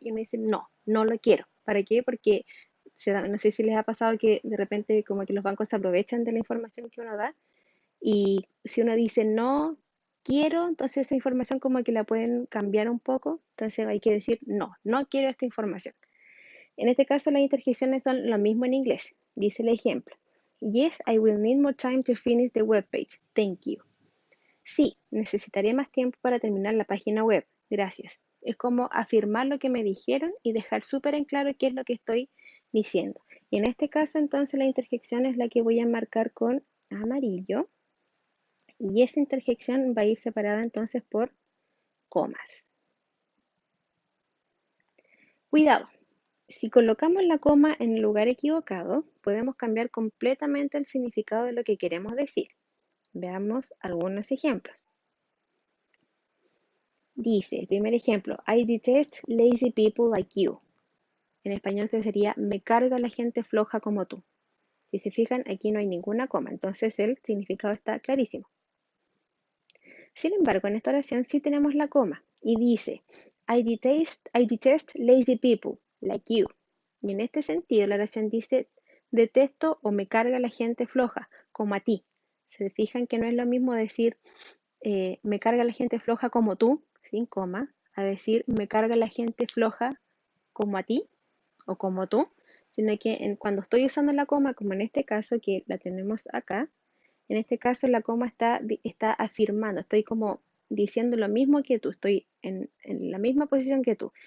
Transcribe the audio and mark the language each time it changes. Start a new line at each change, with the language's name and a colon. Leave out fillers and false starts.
Spanish: Y me dicen, no, no lo quiero. ¿Para qué? Porque no sé si les ha pasado que de repente como que los bancos se aprovechan de la información que uno da y si uno dice no quiero, entonces esa información como que la pueden cambiar un poco. Entonces hay que decir no, no quiero esta información. En este caso las interjecciones son lo mismo en inglés. Dice el ejemplo.
English: Yes, I will need more time to finish the web page. Thank you.
Spanish: Sí, necesitaré más tiempo para terminar la página web. Gracias. Es como afirmar lo que me dijeron y dejar súper en claro qué es lo que estoy diciendo. Y en este caso entonces la interjección es la que voy a marcar con amarillo. Y esa interjección va a ir separada entonces por comas. Cuidado, si colocamos la coma en el lugar equivocado, podemos cambiar completamente el significado de lo que queremos decir. Veamos algunos ejemplos. Dice, el primer ejemplo,
English: I detest lazy people like you.
Spanish: En español sería, me carga la gente floja como tú. Si se fijan, aquí no hay ninguna coma, entonces el significado está clarísimo. Sin embargo, en esta oración sí tenemos la coma y dice,
English: I detest lazy people like you.
Spanish: Y en este sentido, la oración dice, detesto o me carga la gente floja, como a ti. Se fijan que no es lo mismo decir, me carga la gente floja como tú, sin coma, a decir, me carga la gente floja como a ti o como tú, sino que cuando estoy usando la coma, como en este caso que la tenemos acá, en este caso la coma está afirmando, estoy como diciendo lo mismo que tú, estoy en la misma posición que tú.